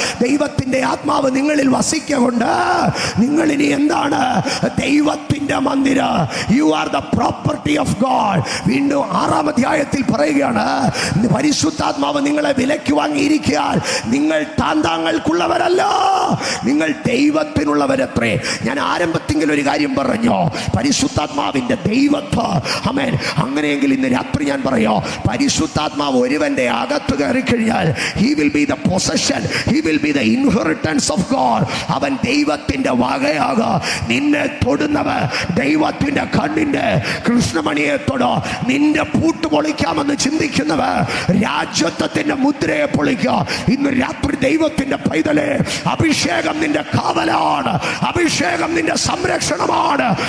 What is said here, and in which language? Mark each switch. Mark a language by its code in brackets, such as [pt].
[ml] ദൈവത്തിന്റെ ആത്മാവ് നിങ്ങളിൽ വസിക്കൊണ്ട് നിങ്ങൾ ഇനി എന്താണ്? ദൈവത്തിന്റെ മന്ദിരം. [en] You are the property property of God. [ml] വീണ്ടും 6-ാം അധ്യായത്തിൽ പറയുകയാണ്, പരിശുദ്ധാത്മാവ് നിങ്ങളെ വിലയ്ക്ക് വാങ്ങിയിരിക്കാൻ നിങ്ങൾ താന്താങ്ങൾക്കുള്ളവരല്ല, നിങ്ങൾ ദൈവത്തിനുള്ളവരത്രേ. ഞാൻ ആരംഭത്തിൽ ഒരു കാര്യം പറഞ്ഞു, പരിശുദ്ധാത്മാവിന്റെ ദൈവത്വം. ആമേൻ. അങ്ങനെയെങ്കിൽ ഇന്ന് രാത്രി ഞാൻ പറയാം, പരിശുദ്ധാത്മാവ് ഒരുവന്റെ അകത്ത് കയറി കഴിഞ്ഞാൽ [en] he will be the possession, he will be the inheritance of God. [ml] അവൻ ദൈവത്തിന്റെ വകയാകുക. നിന്നെ തൊടുന്നവൻ ദൈവത്തിന്റെ കണ്ണിന്റെ കൃഷ്ണമണിയെ തൊടോ. നിന്റെ പൂട്ട് പൊളിക്കാമെന്ന് ചിന്തിക്കുന്നവൻ രാജ്യത്വത്തിന്റെ മുദ്രയെ പൊളിക്കുക. ഇന്ന് രാത്രി ദൈവത്തിന്റെ പൈതലേ, അഭിഷേകം നിന്റെ കാവലാണ്, അഭിഷേകം നിന്റെ സംരക്ഷണമാണ്.